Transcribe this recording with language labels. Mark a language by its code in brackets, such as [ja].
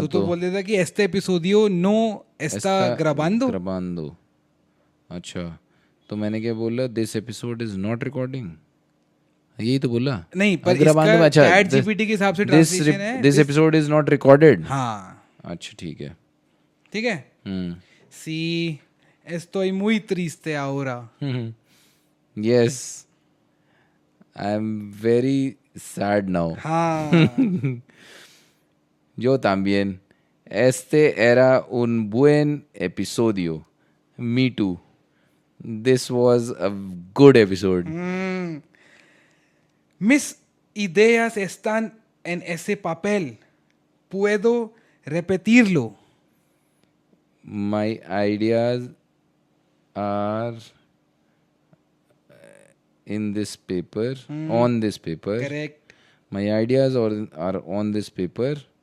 [hi] तो तू बोल देता कि [es] एस्टे एपिसोडियो नो एस्टा ग्रबांदो. ग्रबांदो. [hi] अच्छा, तो मैंने क्या बोला? [en] This episode is not recording, यही तो बोला. [hi] नहीं, पर ग्रबांदो में. इसका अच्छा, चैट जीपीटी के हिसाब से ट्रांसलेशन है. [en] This episode is not recorded. [hi] हाँ अच्छा ठीक है. ठीक है. [es] Sí, estoy muy triste ahora. [en] Yes, I am very sad now. [hi] हाँ. [es] Yo también. Este era un buen episodio. [en] Me too. This was a good episode. [es] Mis ideas están en ese papel. Puedo repetirlo. [en] My ideas are in this paper, on this paper. Correct. My ideas are on this paper.